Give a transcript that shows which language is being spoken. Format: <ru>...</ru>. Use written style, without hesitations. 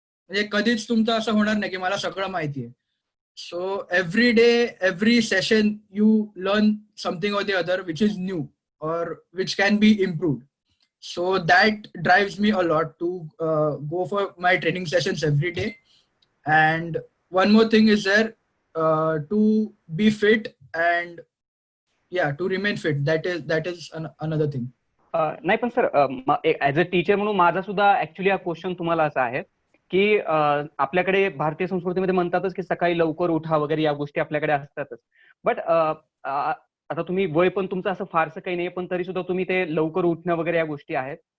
<mr>म्हणजे कधीच तुमचं असं होणार नाही की मला सगळं माहिती आहे.</mr> <en>So every day, every session you learn something or the other which is new or which can be improved. So that drives me a lot to go for my training sessions every day and one more thing is there, to be fit and to remain fit. That is another thing.</en> <mr>नाही पण sir, as a teacher म्हणून माझा सुद्धा actually हा question तुम्हाला असा आहे की आपल्याकडे भारतीय संस्कृतीमध्ये म्हणतातच की सकाळी लवकर उठा वगैरे या गोष्टी आपल्याकडे असतातच. बट आता तुम्ही वय पण तुमचं असं फारसं काही नाही, पण तरी सुद्धा तुम्ही ते लवकर उठणं वगैरे या गोष्टी आहेत.</mr>